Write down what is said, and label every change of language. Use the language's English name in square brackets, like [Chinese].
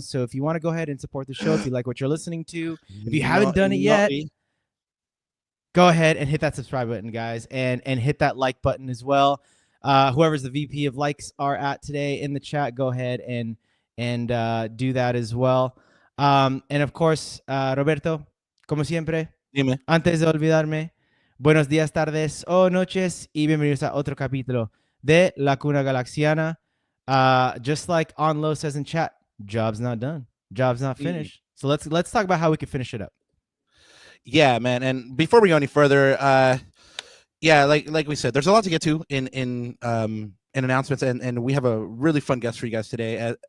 [English] So if you want to go ahead and support the show, if you like what you're listening to, if you haven't done it yet, go ahead and hit that subscribe button, guys, and hit that like button as well. Whoever's the VP of likes are at today in the chat, go ahead and do that as well. And of course, Roberto, [Spanish] como siempre, Dime. antes de olvidarme, buenos días, tardes o noches y bienvenidos a otro capítulo de La Cuna Galaxiana. [English] Just like On Low says in chat, job's not done, job's not finished. So let's talk about how we can finish it up. Yeah, man. And before we go any further, like we said, there's a lot to get to in announcements, and we have a really fun guest for you guys today.